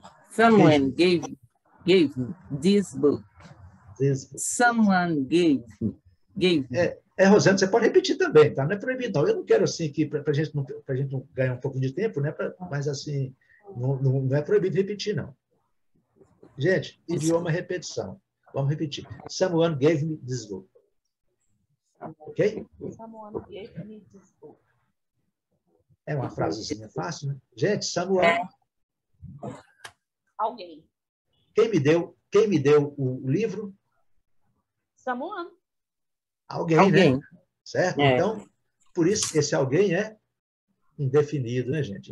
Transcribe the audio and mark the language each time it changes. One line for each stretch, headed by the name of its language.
English: Someone gave me this book. This book. Someone gave me.
Portuguese: Rosana, você pode repetir também, tá? Não é proibido, não. Eu não quero, assim, que para a gente não ganhar um pouco de tempo, né? Mas, assim, não é proibido repetir, não. Gente, idioma é repetição. Vamos repetir.
English: Someone gave me this book.
Portuguese: Ok?
English: Someone gave me this book.
Portuguese: É uma frasezinha fácil, né? Gente, someone. Alguém. Quem me deu o livro?
English: Someone.
Portuguese: Alguém, né? Certo? Então, por isso, esse alguém é indefinido, né, gente?